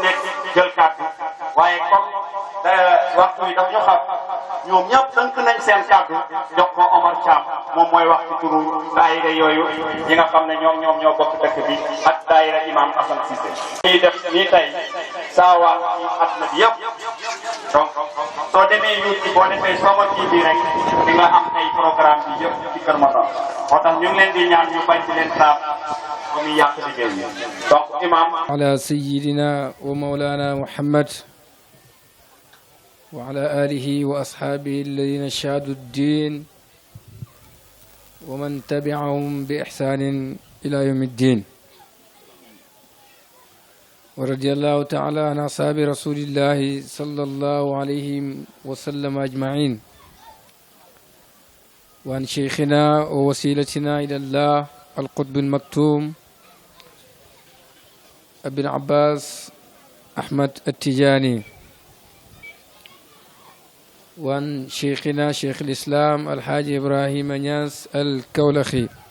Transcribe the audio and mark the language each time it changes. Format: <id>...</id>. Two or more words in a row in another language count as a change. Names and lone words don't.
<wo>nekk jël kàddu waaye comme waxtu yi daf ñu xam ñoom ñëpp tënk nañ seen kàddu jox ko Omar Thiam moom mooy wax ci turu daayira yooyu ñi nga xam ne ñoom ñoo bokk dëkk bi ak daayira imam Assane Cissé ñuy def nii tey saawaan ci àdduna bi yëpp donc soo demee YouTube boo defee Soma TV rek di nga am ay programme bi yëpp ci Kër Massar moo tax ñu ngi leen di ñaan ñu bañ ci leen taab ba muy yàq liggéey bi donc imam</wo> <ar>على سيدنا ومولانا محمد وعلى آله وأصحابه الذين شهدوا الدين ومن تبعهم بإحسان إلى يوم الدين ورضي الله تعالى عن أصحاب رسول الله صلى الله عليه وسلم أجمعين وعن شيخنا ووسيلتنا إلى الله القطب المكتوم أبي العباس أحمد التجاني وعن شيخنا شيخ الإسلام الحاج إبراهيم نياس الكولخي.</ar>